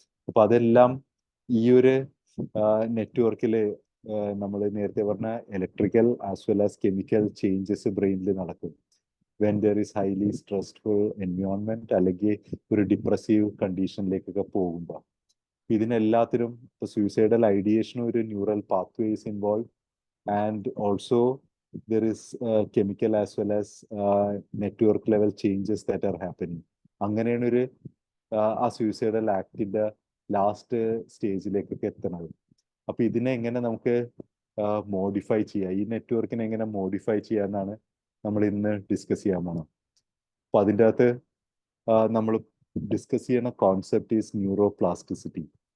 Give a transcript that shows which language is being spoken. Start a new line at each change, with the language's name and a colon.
Malayalam: അപ്പൊ അതെല്ലാം ഈ ഒരു നെറ്റ്വർക്കിൽ നമ്മൾ നേരത്തെ പറഞ്ഞ electrical as well as chemical changes ബ്രെയിനിൽ നടക്കും
English: when there is highly stressful environment,
Malayalam: അല്ലെങ്കിൽ ഒരു ഡിപ്രസീവ് കണ്ടീഷനിലേക്കൊക്കെ പോകുമ്പോൾ. ഇതിനെല്ലാത്തിനും ഇപ്പോൾ സൂയിസൈഡൽ ഐഡിയേഷനും ഒരു neural pathways involve,
English: and also there is chemical as well as network level changes that are happening.
Malayalam: അങ്ങനെയാണ് ഒരു ആ suicidal ആക്ടിന്റെ ലാസ്റ്റ് സ്റ്റേജിലേക്കൊക്കെ എത്തുന്നത്. അപ്പൊ ഇതിനെ എങ്ങനെ നമുക്ക് മോഡിഫൈ ചെയ്യാം, ഈ നെറ്റ്വർക്കിനെ എങ്ങനെ മോഡിഫൈ ചെയ്യാന്നാണ് നമ്മൾ ഇന്ന് ഡിസ്കസ് ചെയ്യാൻ പോണം. അപ്പൊ അതിൻ്റെ അകത്ത് നമ്മൾ ഡിസ്കസ് ചെയ്യുന്ന കോൺസെപ്റ്റ് ഈസ് ന്യൂറോപ്ലാസ്റ്റിസിറ്റി.